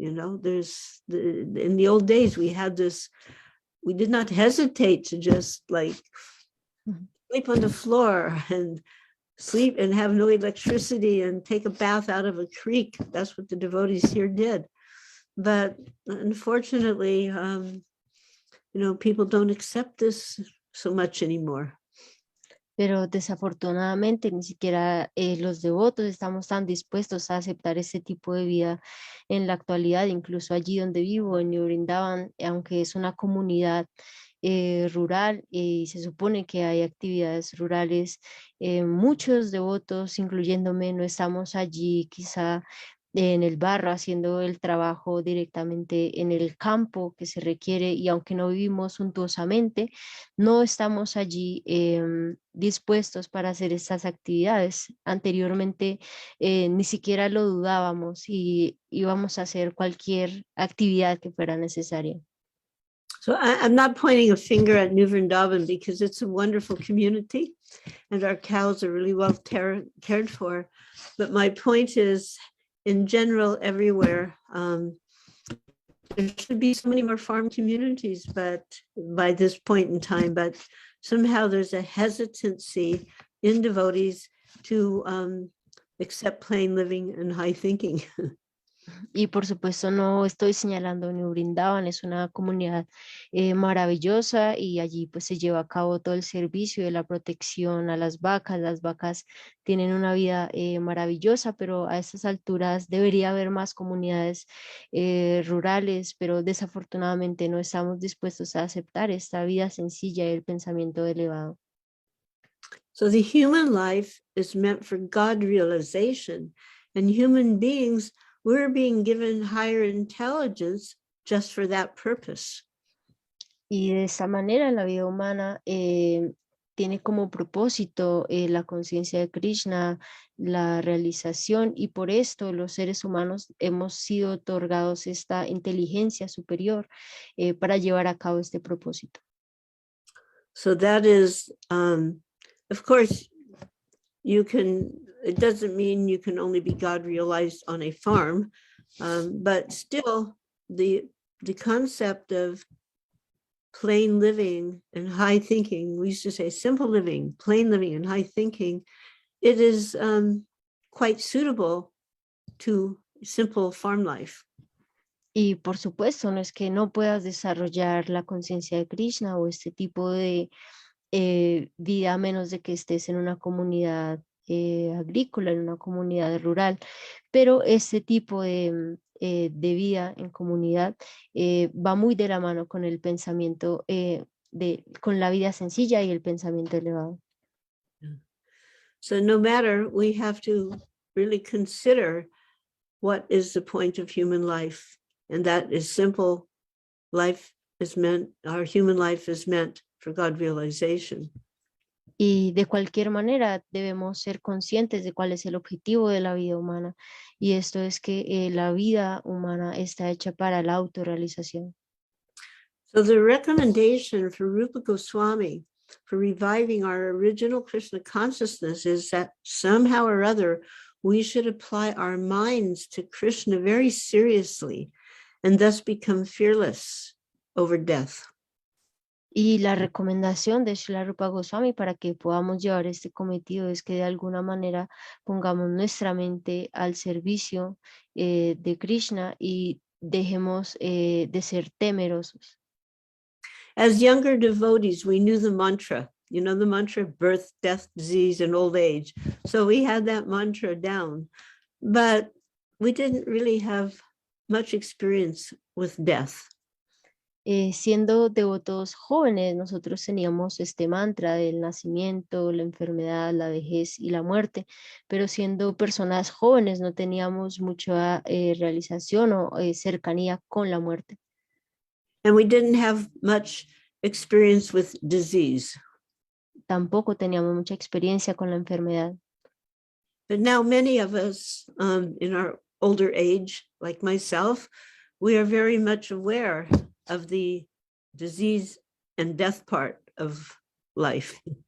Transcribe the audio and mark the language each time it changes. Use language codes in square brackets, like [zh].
[en] There's in the old days, we did not hesitate to just like sleep on the floor and sleep and have no electricity and take a bath out of a creek. That's what the devotees here did. But unfortunately, people don't accept this so much anymore. [es] Pero desafortunadamente ni siquiera los devotos estamos tan dispuestos a aceptar este tipo de vida en la actualidad. Incluso allí donde vivo, en New Vrindavan, aunque es una comunidad rural y se supone que hay actividades rurales, muchos devotos, incluyéndome, no estamos allí quizá en el barro haciendo el trabajo directamente en el campo que se requiere, y aunque no vivimos suntuosamente, no estamos allí dispuestos para hacer estas actividades. Anteriormente ni siquiera lo dudábamos y íbamos a hacer cualquier actividad que fuera necesaria. [en] So I'm not pointing a finger at New Vrindavan because it's a wonderful community and our cows are really well cared for. But my point is, in general, everywhere, there should be so many more farm communities, but by this point in time, but somehow there's a hesitancy in devotees to accept plain living and high thinking. [es] Y por supuesto no estoy señalando New Vrindavan, es una comunidad maravillosa y allí pues se lleva a cabo todo el servicio de la protección a las vacas. Las vacas tienen una vida maravillosa, pero a estas alturas debería haber más comunidades rurales, pero desafortunadamente no estamos dispuestos a aceptar esta vida sencilla y el pensamiento elevado. [en] So the human life is meant for God realization, and human beings, we're being given higher intelligence just for that purpose. [es] Y de esta manera la vida humana tiene como propósito la conciencia de Krishna, la realización, y por esto los seres humanos hemos sido otorgados esta inteligencia superior para llevar a cabo este propósito. [en] So that is, of course, it doesn't mean you can only be God realized on a farm, but still the concept of plain living and high thinking, we used to say simple living, plain living and high thinking, it is quite suitable to simple farm life. [es] Y por supuesto, no es que no puedas desarrollar la conciencia de Krishna o este tipo de vida a menos de que estés en una comunidad agrícola, en una comunidad rural, pero este tipo de vida en comunidad va muy de la mano con el pensamiento, con la vida sencilla y el pensamiento elevado. [en] So no matter, we have to really consider what is the point of human life, and that is simple. Life is meant, our human life is meant for God realization. [es] Y de cualquier manera debemos ser conscientes de cuál es el objetivo de la vida humana, y esto es que la vida humana está hecha para la autorrealización. [en] So the recommendation for Rupa Goswami for reviving our original Krishna consciousness is that somehow or other we should apply our minds to Krishna very seriously and thus become fearless over death. [es] Y la recomendación de Srila Rupa Goswami para que podamos llevar este cometido es que de alguna manera pongamos nuestra mente al servicio de Krishna y dejemos de ser temerosos. [en] As younger devotees, we knew the mantra, you know, the mantra, birth, death, disease, and old age. So we had that mantra down, but we didn't really have much experience with death. [es] Siendo devotos jóvenes, nosotros teníamos este mantra del nacimiento, la enfermedad, la vejez y la muerte, pero siendo personas jóvenes no teníamos mucha realización o cercanía con la muerte. [en] And we didn't have much experience with disease. [es] Tampoco teníamos mucha experiencia con la enfermedad. [en] But now many of us in our older age, like myself, we are very much aware of the disease and death part of life.